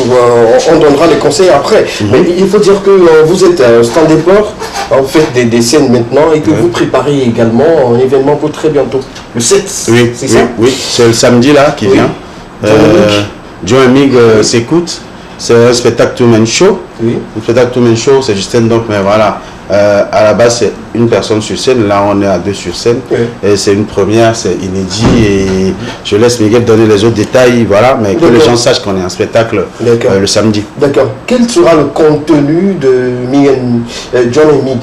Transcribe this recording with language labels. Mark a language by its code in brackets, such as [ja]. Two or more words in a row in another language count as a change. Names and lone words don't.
[fr] On donnera des conseils après. Mais il faut dire que vous êtes stand déport, en fait des scènes maintenant et que vous préparez également un événement pour très bientôt. Le 7, c'est ça? Oui, c'est le samedi là qui vient. Joe Mig s'écoute. C'est un spectacle [en] two-man show. [fr] Un spectacle [en] two-man show, [fr] c'est Justin donc, mais voilà. À la base, c'est une personne sur scène. Là, on est à 2 sur scène. Et c'est une première, c'est inédit. Et je laisse Miguel donner les autres détails. Voilà, mais que les gens sachent qu'on est en spectacle le samedi. D'accord. Quel sera le contenu de John et Mig?